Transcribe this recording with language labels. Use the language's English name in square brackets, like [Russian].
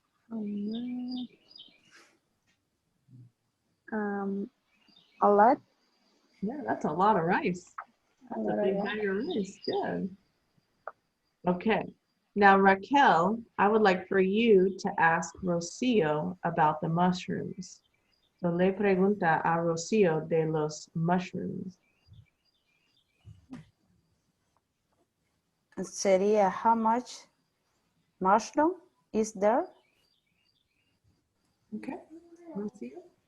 [English] A lot. Yeah, that's a lot of rice. That's a lot of big rice. bag of rice. Good. Okay. Now, Raquel, I would like for you to ask Rocio about the mushrooms. So [Spanish] le pregunta a Rocio de los [English] mushrooms. [Spanish] Sería [English] how much mushroom is there? Okay. Rocio?